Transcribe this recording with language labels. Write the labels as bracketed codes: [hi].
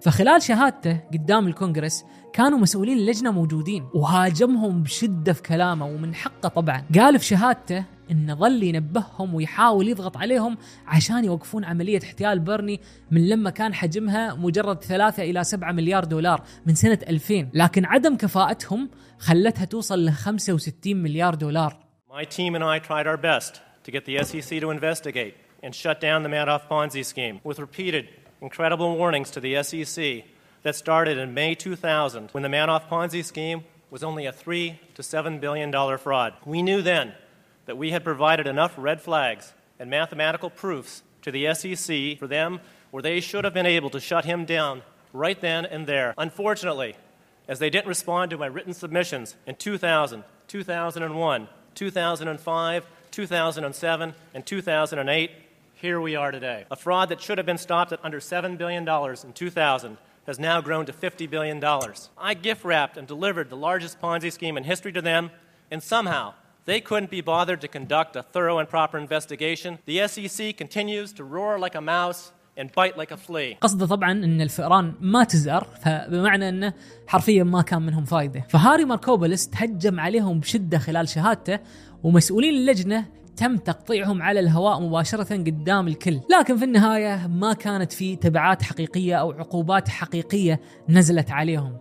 [ar] فخلال شهادته قدام الكونغرس كانوا مسؤولين اللجنة موجودين وهاجمهم بشدة في كلامه، ومن حقه طبعا، قال في شهادته إن ظل ينبههم ويحاول يضغط عليهم عشان يوقفون عملية احتيال بيرني من لما كان حجمها مجرد 3 إلى 7 مليار دولار من سنة 2000، لكن عدم كفاءتهم خلتها توصل ل 65 مليار دولار. [en] My team and I tried our best to get the SEC to investigate and shut down the Madoff Ponzi scheme with repeated incredible warnings to the SEC that started in May 2000 when the Madoff Ponzi scheme was only a $3 to $7 billion fraud. We knew then that we had provided enough red flags and mathematical proofs to the SEC for them, where they should have been able to shut him down right then and there. Unfortunately, as they didn't respond to my written submissions in 2000, 2001, 2005, 2007, and 2008, here we are today. A fraud that should have been stopped at under $7 billion in 2000 has now grown to $50 billion. I gift-wrapped and delivered the largest Ponzi scheme in history to them, and somehow they couldn't be bothered to conduct a thorough and proper investigation. The SEC continues to roar like a mouse and bite like a flea. [ar] قصده طبعا ان الفئران ما تزار، فبمعنى انه حرفيا ما كان منهم فايدة. فهاري ماركوبولس تهجم عليهم بشدة خلال شهادته، ومسؤولين اللجنة تم تقطيعهم على الهواء مباشرة قدام الكل، لكن في النهاية ما كانت في تبعات حقيقية أو عقوبات حقيقية نزلت عليهم.